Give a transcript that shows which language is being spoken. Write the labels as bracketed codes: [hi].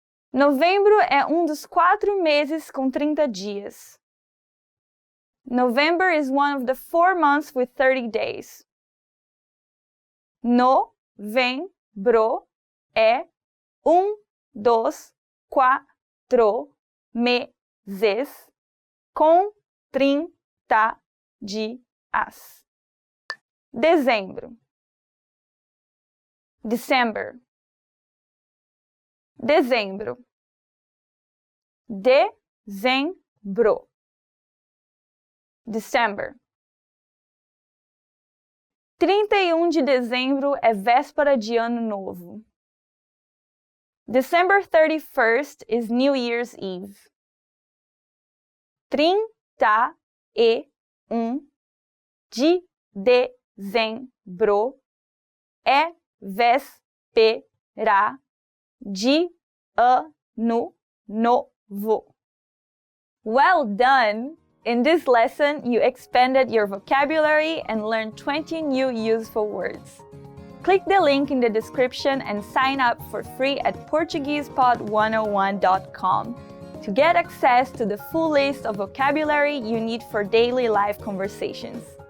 [pt] Novembro é dos 4 meses com 30 dias. [en] November is one of the 4 months with 30 days. [pt] Novembro é 2, 4 meses com 30 dias. Dezembro. [en] December. [pt] Dezembro. Dezembro. [en] December. [pt] 31 de dezembro é véspera de Ano Novo. [en] December 31st is New Year's Eve. [pt] 31 de dezembro é véspera de Ano Novo. [en] Well done! In this lesson, you expanded your vocabulary and learned 20 new useful words. Click the link in the description and sign up for free at PortuguesePod101.com to get access to the full list of vocabulary you need for daily life conversations.